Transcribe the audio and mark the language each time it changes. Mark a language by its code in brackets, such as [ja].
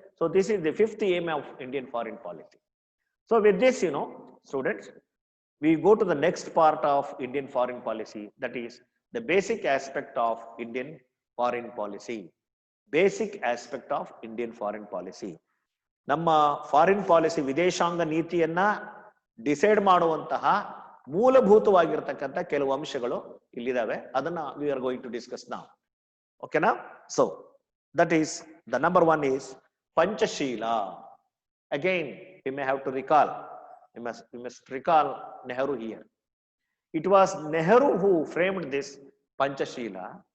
[en] So this is the fifth aim of Indian foreign policy. So with this, students, we go to the next part of Indian foreign policy, that is the basic aspect of Indian foreign policy. Basic aspect of Indian foreign policy. [kn] ನಮ್ಮ foreign policy, ವಿದೇಶಾಂಗ ನೀತಿಯನ್ನ decide ಮಾಡುವಂತಹ ಮೂಲಭೂತವಾಗಿರ್ತಕ್ಕಂಥ ಕೆಲವು ಅಂಶಗಳು ಇಲ್ಲಿದಾವೆ. [en] ಅದನ್ನ we are going to discuss now. Okay now? So that is the number one is Panchashila. Again, we may have to recall. We must recall Nehru here. It was Nehru who framed this Panchashila.